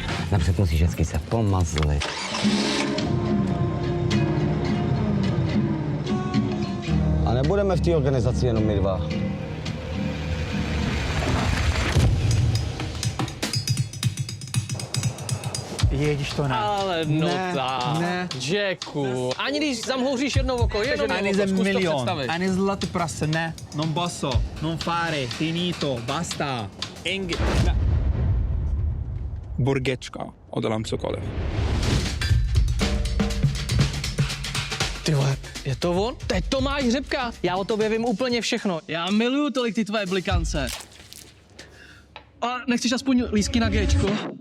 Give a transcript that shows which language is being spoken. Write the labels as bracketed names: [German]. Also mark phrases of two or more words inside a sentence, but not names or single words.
[Czech] Napřed musíš vždycky se pomazlit. A nebudeme v té organizaci jenom my dva. Ježíš, to ne. Ale no Ne, tak, ne. Jacku. Ani když zamhouříš jedno oko, jenom Ani oko, ze zkus to milion. představit. Ani zlatý prase, ne. [Italian] Non posso, non fare, finito, basta. [Czech] Ne. Burgečka, udělám cokoliv. Ty vole, je to on? To je Tomáš Řepka. Já o tobě vím úplně všechno. Já miluju tolik ty tvoje blikance. A nechceš aspoň lístky na Gčko?